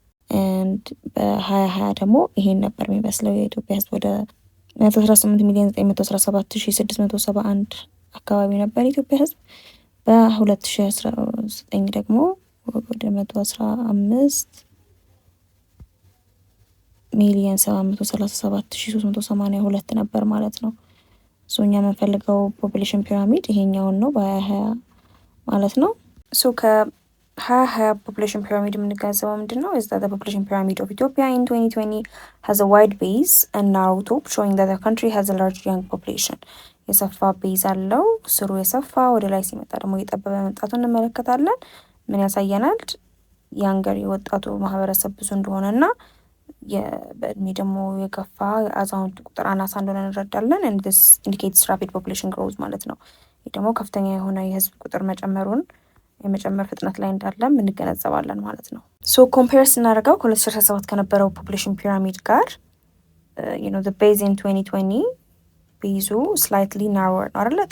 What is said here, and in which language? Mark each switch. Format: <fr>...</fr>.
<am>and በ2020 ደግሞ ይሄን ነበር የሚመስለው። የኢትዮጵያ ህዝብ ወደ 118,917,671 አካባቢ ነበር የኢትዮጵያ ህዝብ። በ2019 ደግሞ ወደ 115,737,382 ነበር ማለት ነው። ሶ እኛ የምንፈልገው ፖፑሌሽን ፒራሚድ ይሄኛውን ነው በ2020 ማለት ነው። ሶ ከ2020 ፖፑሌሽን ፒራሚድ የምንገነዘበው ምንድን ነው?</am> <en>is that the population pyramid of Ethiopia in 2020 has a wide base and narrow top showing that the country has a large young population.</en> <am>የሰፋ ቤዝ አለው። ስሩ የሰፋ ወደ ላይ ሲመጣ ደግሞ እየጠበበ መምጣቱን እንመለከታለን። ምን ያሳየናል? ያንገር የወጣቱ ማህበረሰብ ብዙ እንደሆነና በእድሜ ደግሞ የገፋ የአዛውንት ቁጥር አናሳ እንደሆነ እንረዳለን።</am> <en>and this indicates rapid population growth</en> <am>ማለት ነው። ይህ ደግሞ ከፍተኛ የሆነ የህዝብ ቁጥር የመጨመር ፍጥነት ላይ እንዳለም እንገነዘባለን ማለት ነው። ሶ ኮምፔር ስናደርገው ከ2017 ከነበረው ፖፑሌሽን ፒራሚድ ጋር</am> <en>the base in 2020</en> <am>ቤዙ ስላይትሊ ናሮወር ነው አይደለ?</am>